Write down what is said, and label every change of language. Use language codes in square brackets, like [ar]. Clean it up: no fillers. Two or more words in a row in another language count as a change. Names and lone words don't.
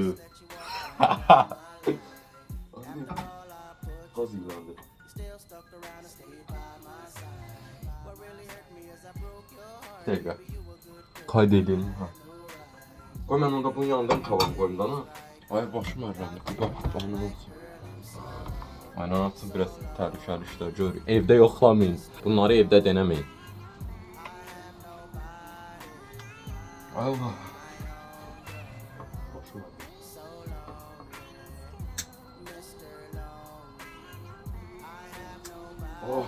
[tr] Gaz ilandı. Bir dakika. Kaydedelim ha. Koy ben onda bunun yanından kalan koyayım da ha. Ay başım ağrıdı. Bak bana olsun. Aynen atsın biraz [az] təhlükəli işlər görürük. Evdə yoxlamayın. [tr] Bunları evdə denemeyin. Allah. Başım ağrıdı. Oh.